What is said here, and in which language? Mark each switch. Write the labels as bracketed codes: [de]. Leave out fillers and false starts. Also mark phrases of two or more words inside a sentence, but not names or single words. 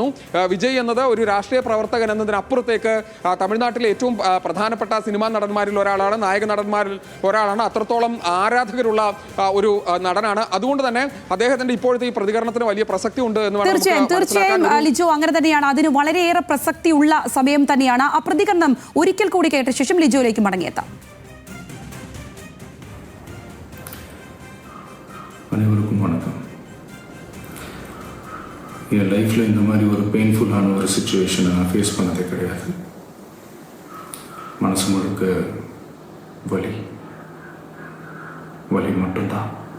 [ml] വിജയ് എന്നത് ഒരു രാഷ്ട്രീയ പ്രവർത്തകൻ എന്നതിനപ്പുറത്തേക്ക് തമിഴ്നാട്ടിലെ ഏറ്റവും പ്രധാനപ്പെട്ട സിനിമാ നടന്മാരിൽ ഒരാളാണ്, നായക നടന്മാരിൽ ഒരാളാണ്. അത്രത്തോളം ആരാധകരുള്ള ഒരു നടനാണ്. അതുകൊണ്ട് തന്നെ അദ്ദേഹത്തിന്റെ ഇപ്പോഴത്തെ ഈ പ്രതികരണത്തിന് വലിയ പ്രസക്തി ഉണ്ട് എന്ന് തീർച്ചയായും ലിജോ, അങ്ങനെ തന്നെയാണ്. അതിന് വളരെയേറെ പ്രസക്തി ഉള്ള സമയം തന്നെയാണ്. ആ പ്രതികരണം ഒരിക്കൽ കൂടി കേട്ട ശേഷം ലിജോയിലേക്ക് മടങ്ങിയെത്താം. [ta] அனைவருக்கும் வணக்கம். என் லைஃப்பில் இந்த மாதிரி ஒரு பெயின்ஃபுல்லான ஒரு சுச்சுவேஷனை நான் ஃபேஸ் பண்ணதே கிடையாது. மனசு முழுக்க வலி மட்டும்தான்.